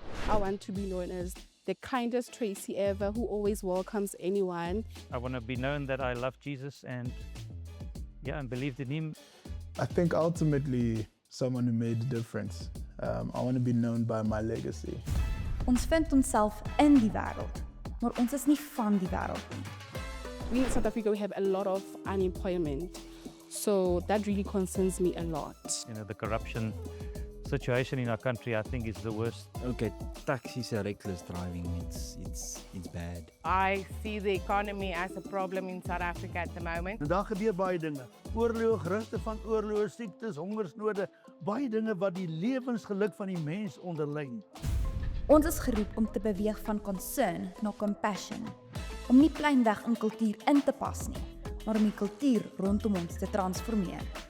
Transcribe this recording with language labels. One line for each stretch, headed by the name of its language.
English: I want to be known as the kindest Tracy ever, who always welcomes anyone. I want to be known that I love Jesus and believed in him. I think ultimately someone who made a difference. I want to be known by my legacy.
Afrikaans: Ons vind onsself in die wêreld, maar ons is nie van die wêreld nie.
English: We in South Africa, we have a lot of unemployment. So that really concerns me a lot. You know, the corruption situation in our country, I think, is the worst. Okay, taxis are reckless driving. It's bad. I see the economy as a problem in South Africa at the moment.
Afrikaans: En daar gebeur baie dinge. Oorloë, geruchte van oorloë, siektes, hongersnode, baie dinge wat die lewensgeluk van die mens onderlyn. Ons is geroep om te beweeg van concern na compassion, om nie pleinweg in kultuur in te pas nie, maar om die kultuur rondom ons te transformeer.